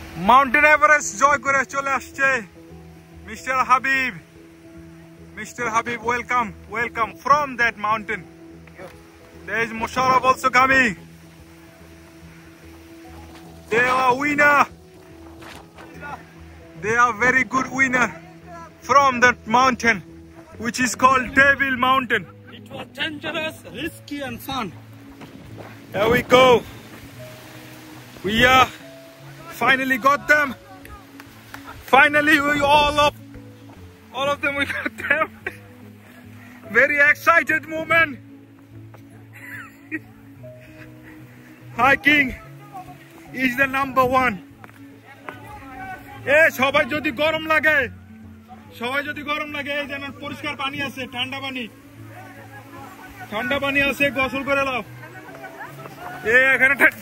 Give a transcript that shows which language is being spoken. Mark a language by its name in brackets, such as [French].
[Bangla] Mountain Everest জয় করে চলে আসছে Mr. [English] Habib. Mr. Habib, welcome from that mountain. There is Musharraf also coming. They are winner. They are very good winner from that mountain, which is called Devil Mountain. It was dangerous, risky and fun. Here we go. We are finally got them. Finally, we all of them, we got them. Very excited moment. Hiking is the number one. [Bangla] সবাই যদি গরম লাগে এই যেন পরিষ্কার পানি আছে, ঠান্ডা পানি আছে, গোসল করে নাও। এখানে